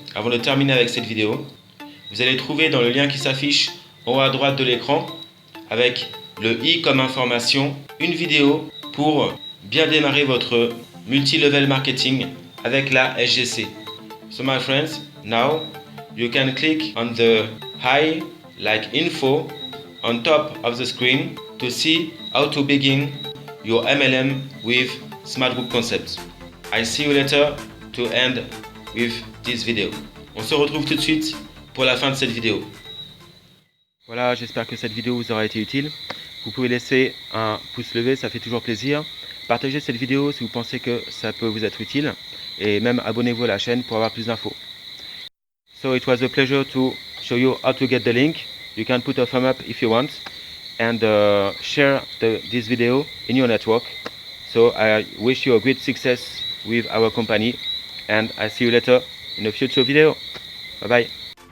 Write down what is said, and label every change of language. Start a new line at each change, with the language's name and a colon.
French: Avant de terminer avec cette vidéo, vous allez trouver dans le lien qui s'affiche en haut à droite de l'écran avec le i comme information, une vidéo pour bien démarrer votre multi-level marketing avec la SGC.
English: So my friends, now you can click on the hi like info on top of the screen to see how to begin your MLM with Smart Group Concepts. I see you later to end with this video.
French: On se retrouve tout de suite pour la fin de cette vidéo. Voilà, j'espère que cette vidéo vous aura été utile. Vous pouvez laisser un pouce levé, ça fait toujours plaisir. Partagez cette vidéo si vous pensez que ça peut vous être utile. Et même abonnez-vous à la chaîne pour avoir plus d'infos.
English: So it was a pleasure to show you how to get the link. You can put a thumb up if you want. And share this video in your network. So I wish you a great success with our company. And I see you later in a future video. Bye bye.